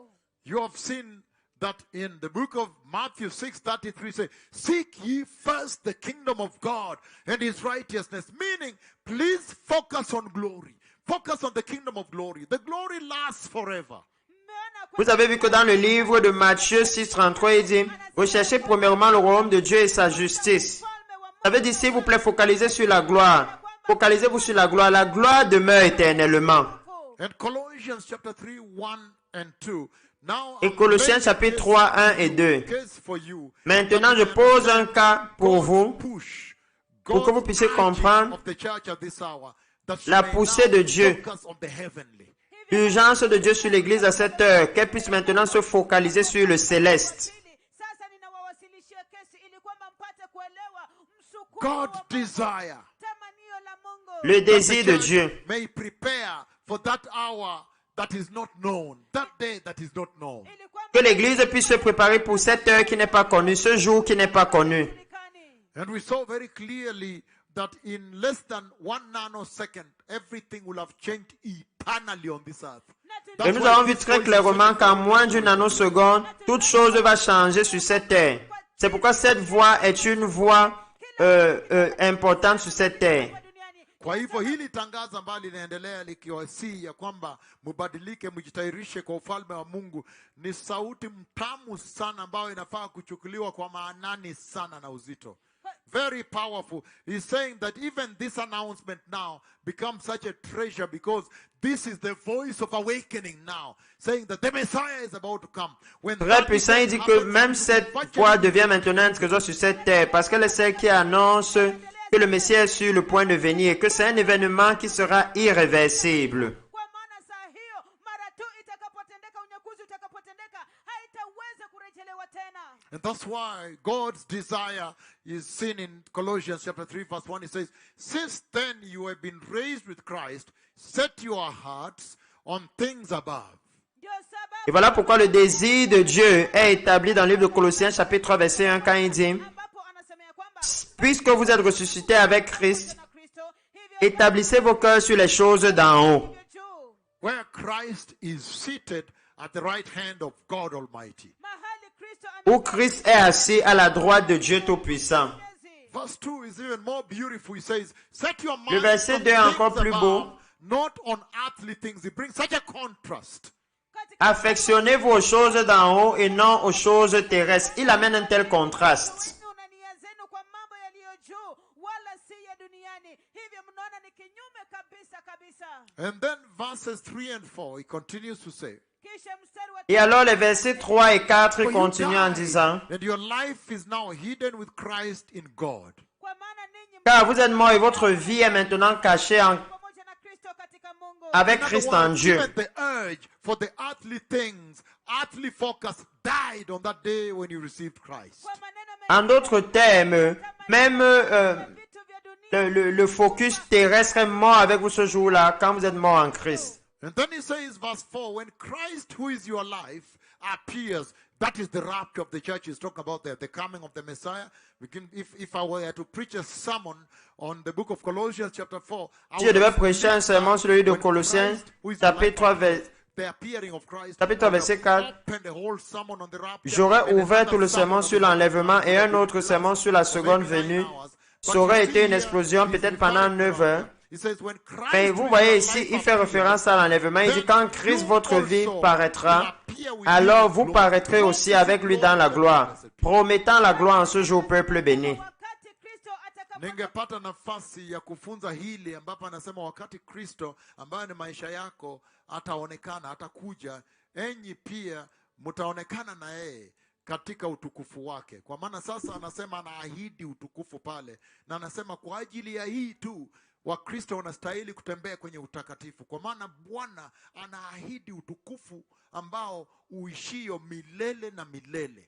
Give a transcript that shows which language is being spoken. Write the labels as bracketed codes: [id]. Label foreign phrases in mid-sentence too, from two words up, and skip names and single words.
[en] You have seen that in the book of Matthew 6:33 say, seek ye first the kingdom of God and his righteousness. Meaning, please focus on glory. Focus on the kingdom of glory. The glory lasts forever. [sw] Mmeona [fr] Vous avez vu que dans le livre de Matthieu 6, 33, il dit, recherchez premièrement le royaume de Dieu et sa justice. [sw] ufalme wa [fr] Ça veut dire, s'il vous plaît, focalisez sur la gloire. Focalisez-vous sur la gloire. La gloire demeure éternellement. [sw] Mungu. [en] And Colossians chapter 3, 1 and 2. Now, [fr] Et Colossiens chapitre 3, 1 et 2. [en] case for you. [fr] Maintenant, je pose un cas pour vous, [en] Push. [fr] pour que vous puissiez comprendre [en] of the church at this hour, that she [fr] la [en] may [fr] poussée [en] now [fr] de Dieu. [en] focus on the heavenly. [fr] l'urgence de Dieu sur l'Église à cette heure, qu'elle puisse maintenant se focaliser sur le céleste. [sw] Sasa ninawawasilishia kesi ili kwamba mpate kuelewa msukumo [en] God [sw] wa Mungu, [en] desire [sw] tamanio la Mungu. [fr] Le [en] that the [fr] désir de [en] church [fr] Dieu. [en] may prepare for that hour that is not known, that day that is not known. [sw] Ili kwamba [fr] Que l'Église puisse se préparer pour cette heure qui n'est pas connue, ce jour qui n'est pas connu. [sw] julikani. [en] And we saw very clearly that in less than 1 nanosecond, everything will have changed eternally on this earth. [sw] Na [fr] Et [sw] tuli- [fr] nous avons vu très clairement qu'en moins d'une nanoseconde, toute chose va changer sur cette terre. C'est pourquoi cette voie est une voie importante sur cette terre. [sw] duniani. Kwa hivyo hili tangazo ambalo linaendelea likiwasii ya kwamba mubadilike, mjitayarishe kwa ufalme wa Mungu, ni sauti mtamu sana ambayo inafaa kuchukuliwa kwa maanani sana na uzito. [en] Very powerful. He's saying that even this announcement now becomes such a treasure because this is the voice of awakening now, saying that the Messiah is about to come. When [fr] Très [en] that [fr] puissant, il dit que [en] happens, [fr] même cette [en] virtually [fr] voix devient maintenant un trésor sur cette terre, parce qu'elle est celle qui annonce que le Messie est sur le point de venir et que c'est un événement qui sera irréversible. [sw] Kwa maana saa hiyo mara tu itakapotendeka, unyakuzi utakapotendeka, haitaweza kurejelewa tena. [en] And that's why God's desire is seen in Colossians chapter 3 verse 1. It says, since then you have been raised with Christ, set your hearts on things above. [sw] Ndio sababu [fr] Et voilà pourquoi le désir de Dieu est établi dans le livre de Colossiens chapitre 3 verset 1 quand il dit, [sw] ambapo anasema ya kwamba [fr] puisque vous êtes ressuscités avec Christ, [sw] na Kristo hivyo [fr] établissez vos cœurs sur les choses d'en haut, [sw] hivyo juu, [en] Where Christ is seated at the right hand of God Almighty. [sw] mahali Kristo [fr] où Christ est assis à la droite de Dieu Tout-Puissant. [sw] amezi. [en] Verse 2 is even more beautiful. He says, set your [fr] Le [en] mind [fr] verset [en] on [fr] 2 est encore [en] things [fr] plus [en] above, [fr] beau. [en] not on earthly things. It brings such a contrast. [sw] Katika [fr] Affectionnez-vous aux choses d'en haut et non aux choses terrestres. Il amène un tel contraste. [sw] wenu na nia zenu kwa mambo yaliyo juu, wala si ya duniani. Hivyo mnaona ni kinyume kabisa kabisa. [en] And then verses 3 and 4, he continues to say, [sw] Kisha mstari wa [fr] Et alors les versets 3 et 4 [en] "For you [fr] continuent en [en] died, [fr] disant, [en] and your life is now hidden with Christ in God. [sw] kwa maana ninyi [fr] car vous êtes morts et votre vie est maintenant cachée [sw] pamoja na Kristo katika Mungu. [fr] avec [en] In other [fr] Christ en [en] words, [fr] Dieu. [en] even the urge for the earthly things, earthly focus died on that day when you received Christ. [sw] Kwa maneno [fr] En d'autres termes, même [sw] vitu vya dunia [fr] le focus terrestre est mort avec vous ce jour-là quand vous êtes mort en Christ. [en] And then he says, verse 4, when Christ, who is your life, appears, that is the rapture of the church. He's talking about the coming of the Messiah. If I were to preach a sermon on the book of Colossians chapter 4, I [fr] Si je [en] would [fr] devais [en] have [fr] prêcher un sermon sur le livre de [en] when [fr] Colossiens, [en] Christ, who is [fr] chapitre [en] your [fr] 3, [en] life, the appearing of Christ, [fr] chapitre 3, [en] I would [fr] verset [en] have [fr] 4, [en] opened the whole sermon on the rapture, [fr] j'aurais [en] and [fr] ouvert [en] another [fr] tout le [en] sermon [fr] sermon [en] on [fr] sur [en] the [fr] l'enlèvement et un autre [en] rapture. [fr] sermon sur la seconde venue. Ça aurait été une explosion peut-être pendant 9 heures. Mais vous voyez ici, il fait référence à l'enlèvement. Il dit, quand Christ, votre vie, paraîtra, alors vous paraîtrez aussi avec lui dans la gloire, promettant la gloire en ce jour au peuple béni. [sw] wakati Kristo kwamba ningepata nafasi ya kufunza hili ambapo anasema wakati Kristo ambaye ni maisha yako ataonekana, atakuja, enyi pia mtaonekana na yeye katika utukufu wake. Kwa maana sasa anasema anaahidi utukufu pale, na anasema kwa ajili ya hii tu Wakristo wanastahili kutembea kwenye utakatifu, kwa maana Bwana anaahidi utukufu ambao uishio milele na milele.